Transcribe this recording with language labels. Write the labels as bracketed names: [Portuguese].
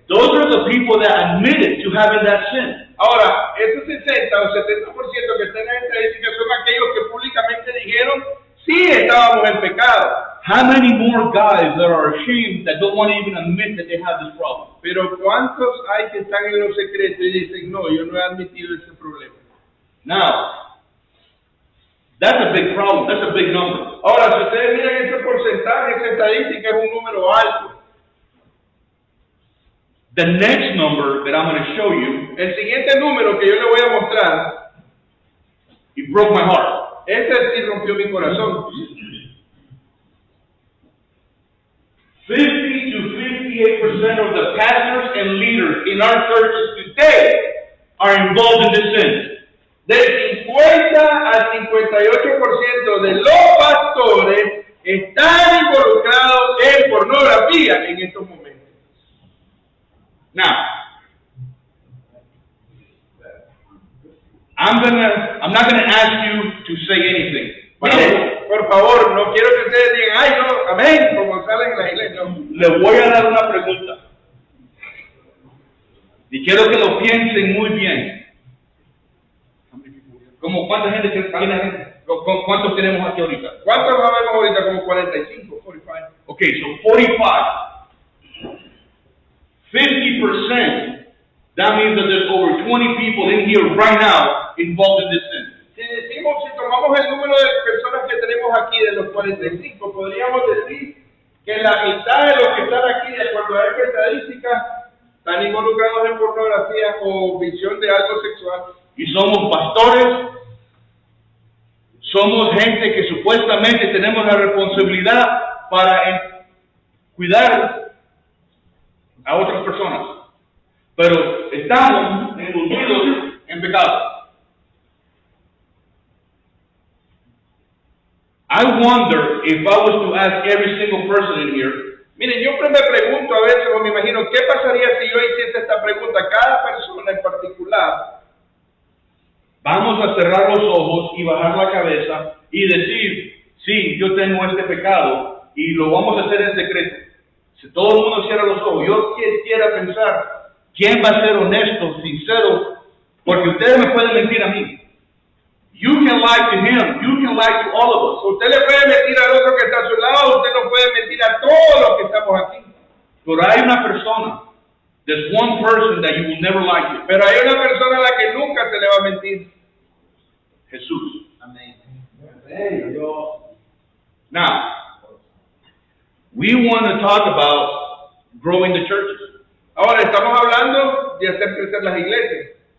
[English] those are the people that admitted to having that sin. [Spanish] Ahora, esos 60 o 70% que están en esta estadística son aquellos que públicamente dijeron, sí estábamos en pecado. [English] How many more guys that are ashamed that don't want to even admit that they have this problem? [Spanish] Pero ¿cuántos hay que están en los secretos y dicen, no, yo no he admitido este problema? [English] Now, that's a big problem. That's a big number. [Spanish] Ahora, si ustedes miran ese porcentaje, esa estadística es un número alto. [English] The next number that I'm going to show you, [Spanish] El siguiente número que yo le voy a mostrar, [English] it broke my heart. [Spanish] ese sí rompió mi corazón. [English] 50 to 58% of the pastors and leaders in our churches today are involved in this sin. [Spanish] Del 50 al 58% de los pastores están involucrados en pornografía en estos momentos. [English] Now, I'm not gonna ask you to say anything. [Spanish] Miren, por favor, no quiero que ustedes digan, ay, no, amén, como salen en la iglesia. No. Le voy a dar una pregunta. Y quiero que lo piensen muy bien. ¿Cómo cuánta gente tiene? ¿Cuántos tenemos aquí ahorita? ¿Cuántos vamos ahorita? Como 45, 45. [English] Okay, so 45. 50%. That means that there's over 20 people in here right now involved in this sin. [Spanish] Si tomamos el número de personas que tenemos aquí de los 45, podríamos decir que la mitad de los que están aquí, de acuerdo a esta estadística, están involucrados en pornografía o visión de algo sexual. Y somos pastores, somos gente que supuestamente tenemos la responsabilidad para cuidar a otras personas, pero estamos envolvidos en pecado. [English] I wonder if I was to ask every single person in here, [Spanish] miren, yo me pregunto a veces, o me imagino, ¿qué pasaría si yo hiciese esta pregunta a cada persona en particular? vamos a cerrar los ojos y bajar la cabeza y decir, sí, yo tengo este pecado y lo vamos a hacer en secreto. Si todo el mundo cierra los ojos, yo quisiera pensar, ¿quién va a ser honesto, sincero? Porque ustedes me pueden mentir a mí. [English] You can lie to him, you can lie to all of us. [Spanish] Usted le puede mentir al otro que está a su lado, usted no puede mentir a todos los que estamos aquí. Pero hay una persona, [English] there's one person that you will never lie to. [Spanish] Pero hay una persona a la que nunca se le va a mentir. Jesús. Amén. [English] Now, we want to talk about growing the churches. [Spanish] Ahora estamos hablando de hacer crecer las iglesias.